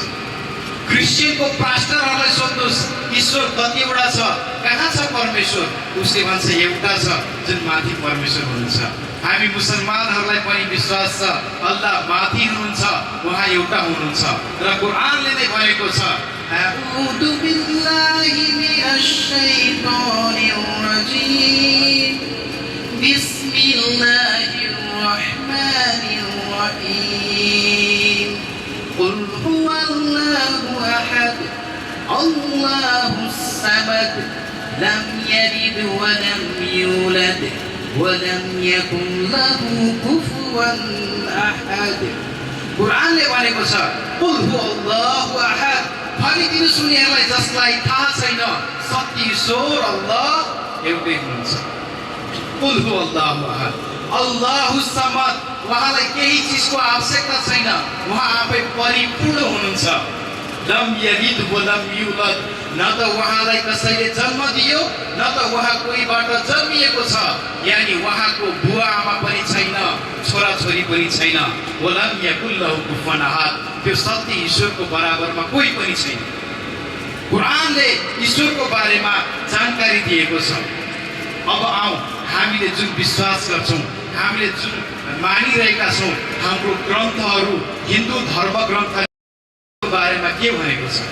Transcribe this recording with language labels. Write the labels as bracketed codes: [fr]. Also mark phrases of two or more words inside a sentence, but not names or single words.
[ne] क्रिस्चियनको पास्टरहरूलाई सोध्नुहोस् ईश्वर कतिवटा छ, कहाँ छ परमेश्वर, उसले भन्छ एउटा छ जुन माथि परमेश्वर हुनुहुन्छ। हामी मुसलमानहरूलाई पनि विश्वास छ अल्लाह माथि हुनुहुन्छ, उहाँ एउटा हुनुहुन्छ र कुरानले नै भनेको छ [ar] أعوذ بالله من الشيطان الرجيم بسم الله الرحمن الرحيم قل هو الله أحد الله الصمد لم يلد ولم يولد ولم يكن له كفوا أحد. [ne] कुरानले भनेको छ [ar] قل هو الله أحد, [ne] भनिदिनुहोस् उनीहरूलाई जसलाई थाहा छैन, सत्य ईश्वर अल्लाह एउटै हुनुहुन्छ। [ar] قل هو الله أحد الله الصمد, [ne] उहाँलाई केही चिजको आवश्यकता छैन, उहाँ आफै परिपूर्ण हुनुहुन्छ। [ar] لم يلد ولم يولد, [ne] न त उहाँलाई कसैले जन्म दियो, न त उहाँ कोहीबाट जन्मिएको छ, यानी उहाँको बुवा आमा पनि छैन, छोराछोरी पनि छैन। [ar] ولم يكن له كفوا أحد, [ne] त्यो सत्य ईश्वरको बराबरमा कोही पनि छैन। कुरानले ईश्वरको बारेमा जानकारी दिएको छ। अब आऊ हामीले जुन विश्वास गर्छौँ, हामीले जुन मानिरहेका छौँ, हाम्रो ग्रन्थहरू, हिन्दू धर्म ग्रन्थको बारेमा के भनेको छ।